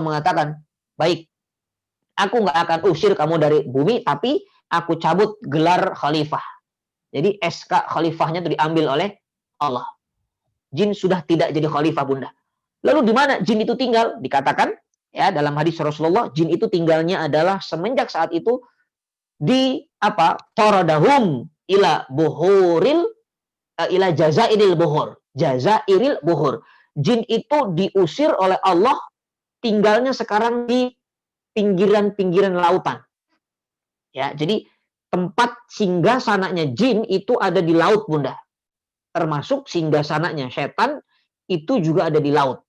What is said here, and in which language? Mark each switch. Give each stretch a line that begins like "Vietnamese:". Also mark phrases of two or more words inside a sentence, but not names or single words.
Indonesian: Lalu Allah mengatakan, baik, Aku nggak akan usir kamu dari bumi, tapi aku cabut gelar khalifah. Jadi SK khalifahnya itu diambil oleh Allah. Jin sudah tidak jadi khalifah, Bunda. Lalu di mana jin itu tinggal? Dikatakan ya dalam hadis Rasulullah, jin itu tinggalnya adalah semenjak saat itu di
Arabic: طردهم إلى البحور إلى جزائر البحور. جزائر البحور.
Indonesian: Jin itu diusir oleh Allah, tinggalnya sekarang di pinggiran-pinggiran lautan. Ya, jadi tempat singgasananya jin itu ada di laut, Bunda. Termasuk singgasananya setan itu juga ada di laut.